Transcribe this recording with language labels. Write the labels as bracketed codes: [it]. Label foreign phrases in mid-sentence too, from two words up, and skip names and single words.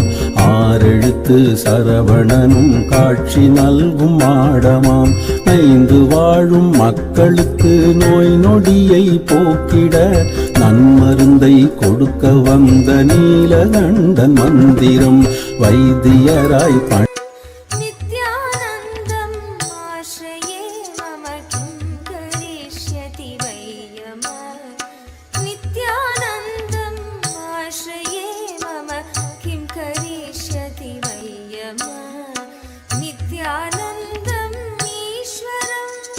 [ta] ஆறெழுத்து சரவணனும் காட்சி நல்கும் மாடமாம். ஐந்து வாழும் மக்களுக்கு நோய் நொடியை போக்கிட நன்மருந்தை கொடுக்க வந்த நீலகண்டன் மந்திரம். வைத்தியராய் [sa] नित्यानन्दम् आश्रये मम किं करिष्यति वै यमः नित्यानन्दम् आश्रये मम किं करिष्यति वै यमः नित्यानन्दम् ईश्वरं